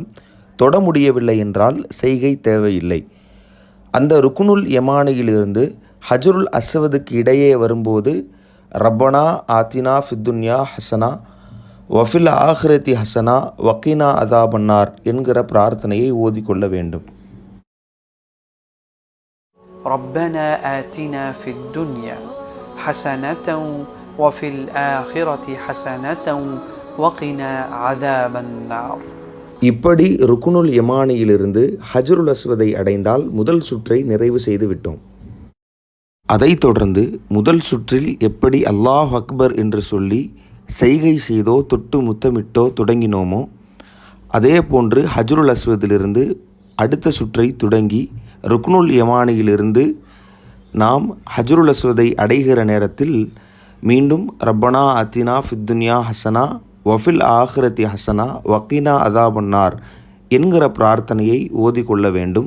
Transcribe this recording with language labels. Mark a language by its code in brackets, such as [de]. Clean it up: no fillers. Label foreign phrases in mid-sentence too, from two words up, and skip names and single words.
[ta] தொட முடியவில்லை என்றால் செய்கை தேவையில்லை. அந்த ருக்னுல் யமானியிலிருந்து ஹஜ்ருல் அஸ்வதுக்கு இடையே வரும்போது [ar] ربنا آتنا في الدنيا حسنة وفي الآخرة حسنة وقنا عذاب النار [ta] என்கிற பிரார்த்தனையை ஓதிக்கொள்ள வேண்டும். [ar] ربنا آتنا في الدنيا حسنة وفي الآخرة حسنة وقنا عذاب النار. [ta] இப்படி ருக்குனுல் யமானியிலிருந்து ஹஜ்ருல் அஸ்வதை அடைந்தால் முதல் சுற்றை நிறைவு செய்து விட்டோம். அதைத் தொடர்ந்து முதல் சுற்றில் எப்படி [ar] الله أكبر [ta] என்று சொல்லி செய்கை செய்தோ தொட்டு முத்தமிட்டோ தொடங்கினோமோ அதே போன்று ஹஜ்ருல் அஸ்வதிலிருந்து அடுத்த சுற்றை தொடங்கி ருக்னுல் யமானியிலிருந்து நாம் ஹஜ்ருல் அஸ்வதை அடைகிற நேரத்தில் மீண்டும் [ar] ربنا آتنا في الدنيا حسنة وفي الآخرة حسنة وقنا عذاب النار [ta] என்கிற பிரார்த்தனையை ஓதிக்கொள்ள வேண்டும்.